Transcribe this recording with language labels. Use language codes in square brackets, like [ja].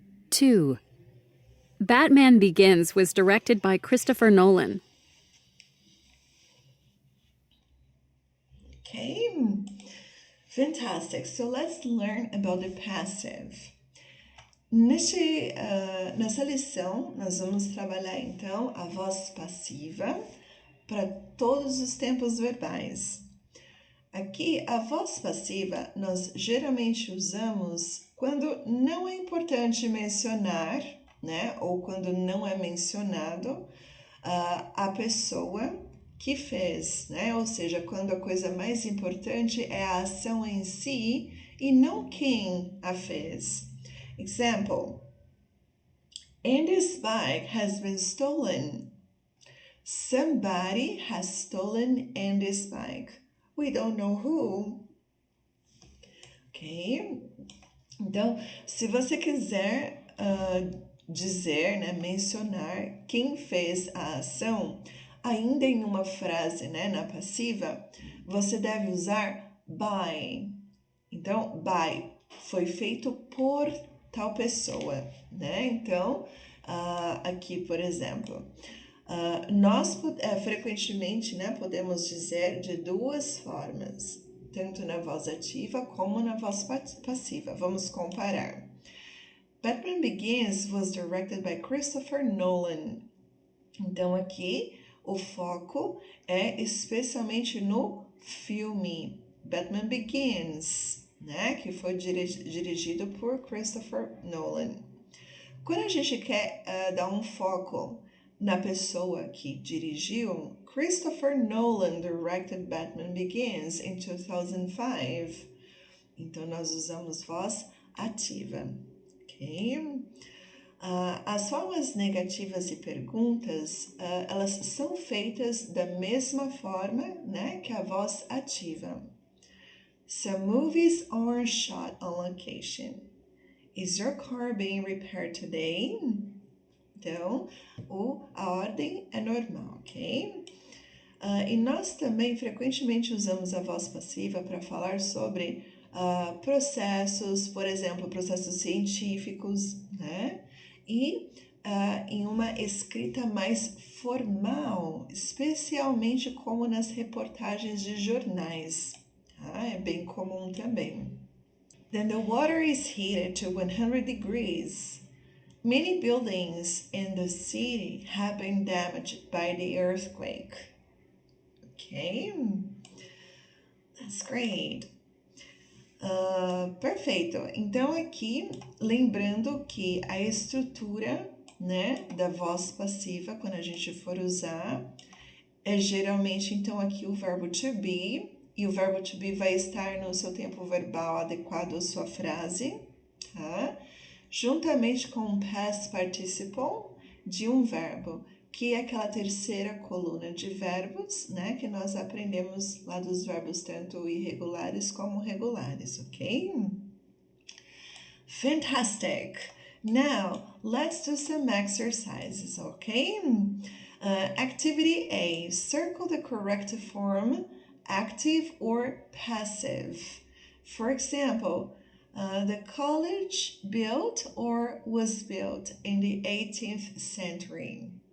[en] 2. Batman Begins was directed by Christopher Nolan. Okay, fantastic. So let's learn about the passive. [pt] Nessa lição, nós vamos trabalhar então a voz passiva para todos os tempos verbais. Aqui, a voz passiva nós geralmente usamos quando não é importante mencionar, né? Ou quando não é mencionado a pessoa que fez, né? Ou seja, quando a coisa mais importante é a ação em si e não quem a fez. [en] Example, Andy's bike has been stolen. Somebody has stolen Andy's bike. We don't know who. Ok? [pt] Então, se você quiser dizer, né, mencionar quem fez a ação, ainda em uma frase, né, na passiva, você deve usar by. Então, by foi feito por tal pessoa, né? Então, aqui, por exemplo, nós frequentemente, né, podemos dizer de duas formas, tanto na voz ativa como na voz passiva. Vamos comparar. [en] Batman Begins was directed by Christopher Nolan. [pt] Então aqui o foco é especialmente no filme Batman Begins, né, que foi dirigido por Christopher Nolan. Quando a gente quer dar um foco na pessoa que dirigiu, [en] Christopher Nolan directed Batman Begins in 2005. [pt] Então nós usamos voz ativa, ok? As formas negativas e perguntas, elas são feitas da mesma forma, né, que a voz ativa. [en] Some movies are shot on location. Is your car being repaired today? [pt] Então, a ordem é normal, ok? E nós também frequentemente usamos a voz passiva para falar sobre processos, por exemplo, processos científicos, né? E em uma escrita mais formal, especialmente como nas reportagens de jornais. Tá? É bem comum também. [en] Then the water is heated to 100 degrees. Many buildings in the city have been damaged by the earthquake. Okay, that's great. [pt] Perfeito. Então aqui, lembrando que a estrutura, né, da voz passiva, quando a gente for usar, é geralmente, então, aqui o verbo to be, e o verbo to be vai estar no seu tempo verbal adequado à sua frase, tá? Juntamente com um past participle de um verbo, que é aquela terceira coluna de verbos, né, que nós aprendemos lá dos verbos tanto irregulares como regulares, ok? [en] Fantastic! Now, let's do some exercises, okay? Activity A, circle the correct form, active or passive. For example, the college built or was built in the 18th century.